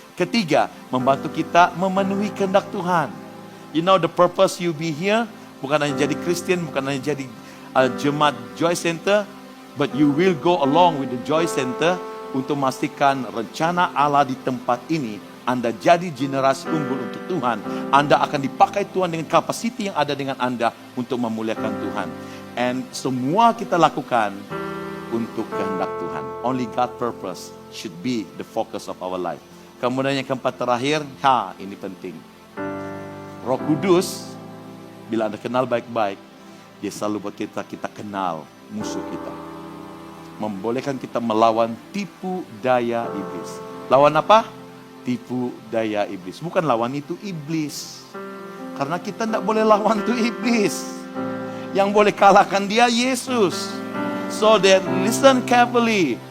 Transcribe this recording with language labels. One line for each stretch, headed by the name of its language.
Indonesian: Ketiga, membantu kita memenuhi kehendak Tuhan.
English: You know the purpose you be here,
Indonesian: bukan hanya jadi Kristen, bukan hanya jadi jemaat Joy Center,
English: but you will go along with the Joy Center
Indonesian: untuk memastikan rencana Allah di tempat ini. Anda jadi generasi unggul untuk Tuhan. Anda akan dipakai Tuhan dengan kapasiti yang ada dengan Anda untuk memuliakan Tuhan. And semua kita lakukan untuk kehendak Tuhan.
English: Only God purpose should be the focus of our life.
Indonesian: Kemudian yang keempat terakhir, ini penting. Roh Kudus, bila Anda kenal baik-baik, dia selalu buat kita kenal musuh kita. Membolehkan kita melawan tipu daya iblis. Lawan apa? Tipu daya iblis. Bukan lawan itu iblis. Karena kita tidak boleh lawan itu iblis. Yang boleh kalahkan dia Yesus.
English: So that listen carefully.